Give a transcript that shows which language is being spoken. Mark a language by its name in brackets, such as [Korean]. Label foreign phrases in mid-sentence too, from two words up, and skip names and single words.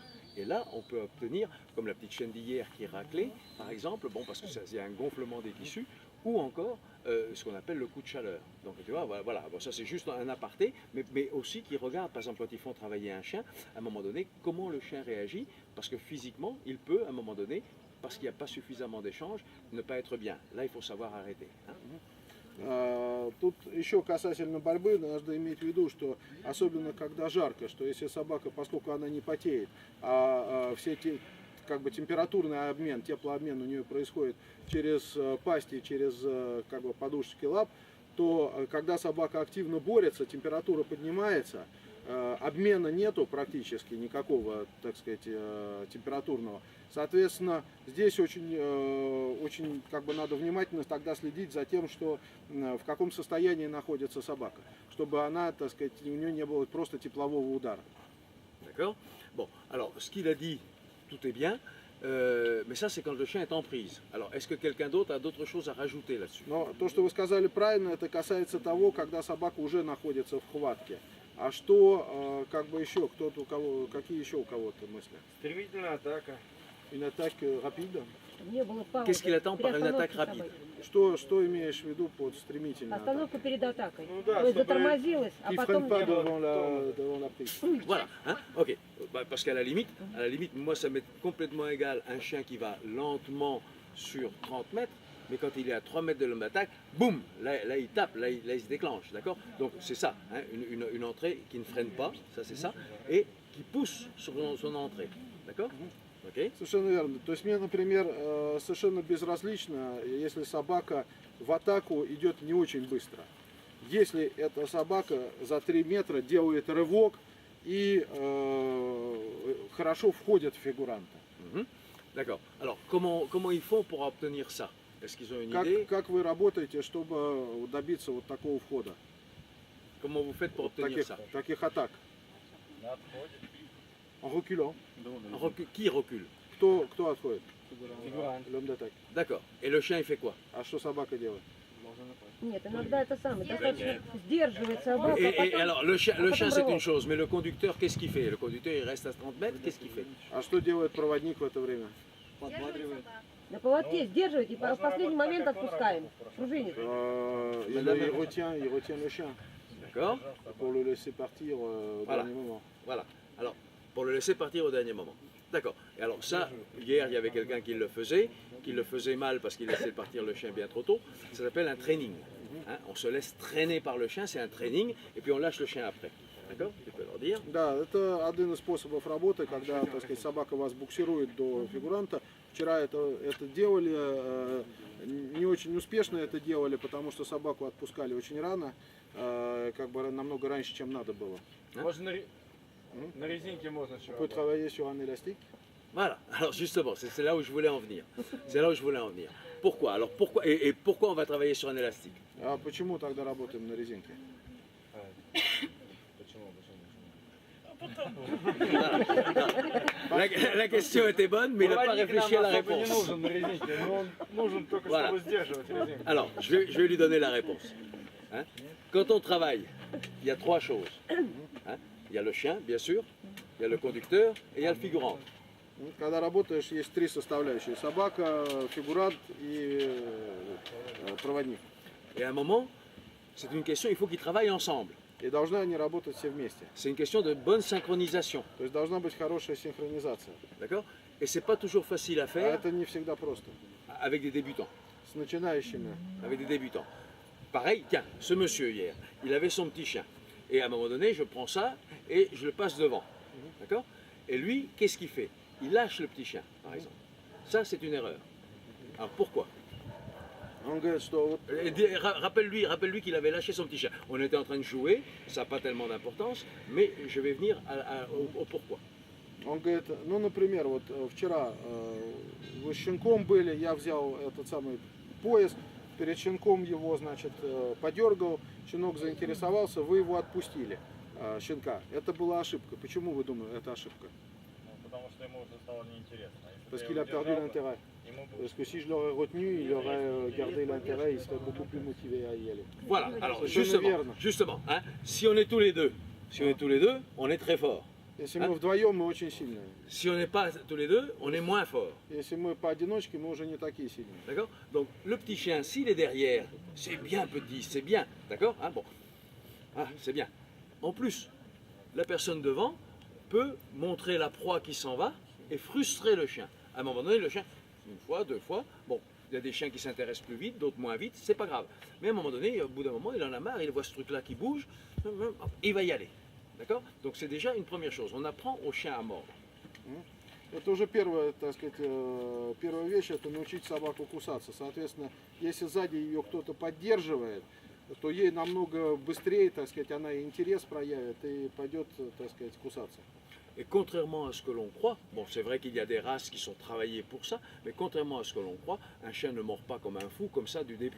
[French] Et là, on peut obtenir, comme la petite chienne d'hier qui est raclée, par exemple, bon, parce que c'est un gonflement des tissus, ou encore ce qu'on appelle le coup de chaleur. Donc tu vois, voilà, bon, ça c'est juste un aparté, mais aussi qui regarde, par exemple, quand ils font travailler un chien, à un moment donné, comment le chien réagit, parce que physiquement, il peut, à un moment donné, parce qu'il n'y a pas suffisamment d'échanges, ne pas être bien. Là, il faut savoir arrêter. Hein. [Russian] Тут еще касательно борьбы, надо иметь в виду, что особенно когда жарко, что если собака, поскольку она не потеет, все эти как бы температурный обмен, теплообмен у нее происходит через пасти, через как бы подушечки лап, то когда собака активно борется, температура поднимается, обмена нету практически никакого, так сказать, температурного. Соответственно, здесь очень как бы надо внимательно тогда следить за тем, что в каком состоянии находится собака, чтобы она, так сказать, у нее не было просто теплового удара. [French] D'accord. Bon, alors ce qu'il a dit, tout est bien, mais ça c'est quand le chien est en prise. Alors est-ce que quelqu'un d'autre a d'autres choses à rajouter là-dessus? [Russian] Но то, что вы сказали правильно, это касается того, когда собака уже находится в хватке. А что, как бы еще, кто-то у кого, какие еще у кого-то мысли? Стремительная атака. [French] Une attaque rapide? [Russian] Не было паузы. [French] Qu'est-ce qu'il attend par une [Russian] Переостановки [French] attaque rapide? [Russian] собаки. Что имеешь в виду под стремительной атакой? Остановка перед атакой. Ну да, То есть чтобы затормозилась, а [French] Qui [Russian] потом... [French] freine pas [Russian] не было [French] devant la prise. Voilà, hein? Ok. Bah, parce qu'à la limite, moi ça m'est complètement égal un chien qui va lentement sur 30 mètres, mais quand il est à 3 mètres de l'homme d'attaque, boum, là il tape, là il se déclenche, d'accord? Donc c'est ça, hein? Une entrée qui ne freine pas, ça c'est ça, et qui pousse sur son entrée, d'accord? Ok. [Russian] Совершенно верно. То есть мне, например, совершенно безразлично, если собака в атаку идет не очень быстро. Если эта собака за 3 метра делает рывок и хорошо входит в фигуранта. [French] D'accord. Alors comment ils font pour obtenir ça? Est-ce qu'ils ont une idée? [Russian] Как вы работаете, чтобы добиться вот такого входа? [French] Comment vous faites pour obtenir ça? [Russian] Таких атак? На отходе. [French] En reculant. Qui recule? [Russian] Кто отходит? Фигурант. [French] L'homme d'attaque. D'accord. Et le chien il fait quoi? [Russian] А что собака делает? Нет, иногда это самое. Достаточно сдерживать собаку, а [French] Et [Russian] потом... [French] alors le chien c'est [Russian] рывок. [French] une chose, mais le conducteur qu'est-ce qu'il fait? Le conducteur il reste à 30 mètres, qu'est-ce qu'il fait? [Russian] А что делает проводник в это время? На поводке сдерживать и в последний момент отпускаем. Пружинит. [French] Il retient le chien D'accord? pour le laisser partir au Voilà. dernier moment. Voilà. Alors, pour le laisser partir au dernier moment. D'accord. Et alors ça, hier, il y avait quelqu'un qui le faisait mal parce qu'il laissait partir le chien bien trop tôt. Ça s'appelle un training. Hein, on se laisse traîner par le chien, c'est un training, et puis on lâche le chien après. D'accord? Tu peux leur dire. [Russian] Да, это один из способов работы, когда, так сказать, собака вас буксирует до фигуранта. Вчера это делали, не очень успешно это делали, потому что собаку отпускали очень рано, как бы намного раньше, чем надо было. Можно на резинке можно еще. [French] On peut travailler sur un élastique. Voilà. Alors justement, c'est là où je voulais en venir. C'est là où je voulais en venir. Pourquoi? Alors pourquoi et pourquoi on va travailler sur un élastique? [Russian] А почему тогда работаем на резинке? [French] La question était bonne, mais il n'a pas [Russian] Проводник [French] réfléchi à [Russian] нам [French] la [Russian] особо не [French] réponse. [Russian] нужен на резинке, но он нужен только [French] Voilà. [Russian] чтобы сдерживать резинку. [French] Alors, je vais lui donner la réponse. Hein? Quand on travaille, il y a 3 choses. Hein? Il y a le chien, bien sûr, il y a le conducteur et il y a le figurant. [Russian] Когда работаешь, есть 3 составляющие. Собака, фигурант и проводник. [French] Et à un moment, c'est une question, il faut qu'ils travaillent ensemble. [Russian] И должны они работать все вместе. [French] C'est une question de bonne synchronisation. [Russian] То есть должна быть хорошая синхронизация. [French] D'accord? Et c'est pas toujours facile à [Russian] А [French] faire [Russian] это не всегда просто. [French] avec des débutants. [Russian] С начинающими. [French] Avec des débutants. Pareil, tiens, ce monsieur hier, il avait son petit chien. Et à un moment donné, je prends ça et je le passe devant. D'accord? Et lui, qu'est-ce qu'il fait? Il lâche le petit chien, par exemple. Ça, c'est une erreur. Alors pourquoi? [Russian] Он говорит, что вот [French] Rappelle-lui qu'il avait lâché son petit chien. On était en train de jouer, ça n'a pas tellement d'importance, mais je vais venir au pourquoi. [Russian] он говорит, ну, например, вот вчера вы с щенком были, я взял этот самый пояс, перед щенком его, значит, подергал, щенок заинтересовался, вы его отпустили, щенка. Это была ошибка. Почему вы думаете, это ошибка? Ну, потому что ему уже стало неинтересно. Если [French] Parce [Russian] бы [French] qu'il [Russian] я [French] a [Russian] его [French] perdu [Russian] держал бы, [French] l'intérêt. [Russian] ему бы [French] Parce que si je l'aurais retenu, il aurait gardé l'intérêt, il serait beaucoup plus motivé à y aller. Voilà, alors C'est justement, Geneviève. hein, si on est tous les deux, on est très fort. [Russian] Если А? мы вдвоем, мы очень сильные. [French] Si on n'est pas tous les deux, on est moins fort. [Russian] Если мы поодиночке, мы уже не такие сильные. [French] D'accord? Donc le petit chien, s'il est derrière, c'est bien petit, c'est bien. D'accord? Hein, bon. Ah, c'est bien. En plus, la personne devant peut montrer la proie qui s'en va et frustrer le chien. À un moment donné, le chien, une fois, deux fois, bon, il y a des chiens qui s'intéressent plus vite, d'autres moins vite, c'est pas grave. Mais à un moment donné, au bout d'un moment, il en a marre, il voit ce truc-là qui bouge, hop, il va y aller. D'accord? Donc c'est déjà une première chose. On apprend au chien à mordre. [Russian] Это уже первая, так сказать, первая вещь, это научить собаку кусаться. Соответственно, если сзади ее кто-то поддерживает, то ей намного быстрее, так сказать, она и интерес проявит и пойдет, так сказать, кусаться. [French] Et contrairement à ce que l'on croit, bon, c'est vrai qu'il y a des races qui sont travaillées pour ça, mais contrairement à ce que l'on croit, un chien ne mord pas comme un fou, comme ça du début.